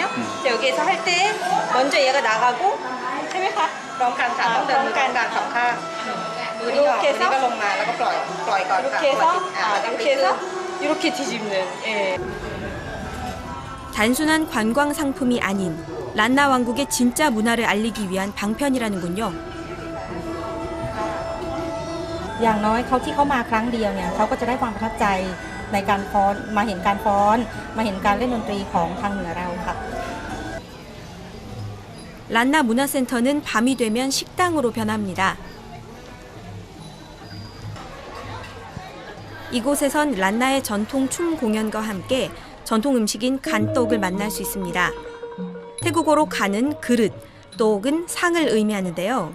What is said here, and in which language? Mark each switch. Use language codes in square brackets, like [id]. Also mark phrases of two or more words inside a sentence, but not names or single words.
[ko] 그래서 여기에서 할 때 먼저 얘가 나가고 이렇게 해서 이렇게 뒤집는. 예. 단순한 관광 상품이 아닌 란나 왕국의 진짜 문화를 알리기 위한 방편이라는군요. [th] อย่างน้อยเขาที่เขามาครั้งเดียวเนี่ยเขาก็จะได้ความประทับใจในการฟ้อนมาเห็นการฟ้อนมาเห็นการเล่นดนตรีของทางเหนือเราค่ะ [ko] 란나 문화센터는 밤이 되면 식당으로 변합니다. 이곳에선 란나의 전통 춤 공연과 함께 전통 음식인 간떡을 만날 수 있습니다. 태국어로 간은 그릇, 떡은 상을 의미하는데요.